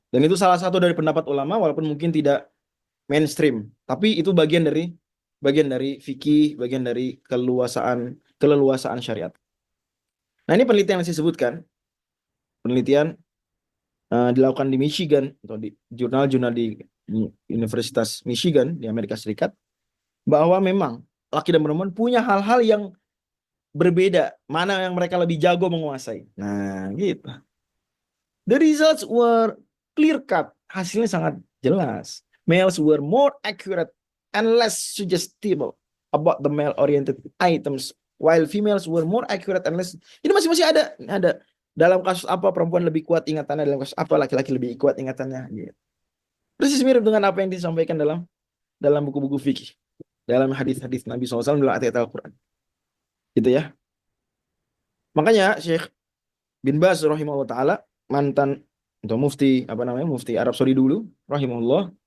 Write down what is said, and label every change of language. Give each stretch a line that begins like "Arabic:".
Indonesian: Dan itu salah satu dari pendapat ulama, walaupun mungkin tidak mainstream, tapi itu bagian dari fikih, bagian dari keleluasaan syariat. Nah, ini penelitian yang saya sebutkan, penelitian dilakukan di Michigan atau di jurnal-jurnal di Universitas Michigan di Amerika Serikat, bahwa memang laki dan perempuan punya hal-hal yang berbeda, mana yang mereka lebih jago menguasai. Nah, gitu.
English: The results were clear cut.
Indonesian: Hasilnya sangat jelas.
English: Males were more accurate and less suggestible about the male-oriented items, while females were more accurate and less.
Indonesian: Ini masih ada. Dalam kasus apa perempuan lebih kuat ingatannya, dalam kasus apa laki-laki lebih kuat ingatannya. Gitu. Persis mirip dengan apa yang disampaikan dalam buku-buku fikih, dalam hadis-hadis Nabi SAW dalam ayat Al-Quran. Gitu ya. Makanya Syekh bin Baz rahimahullah taala, mantan atau mufti mufti Arab Saudi dulu rahimahullah.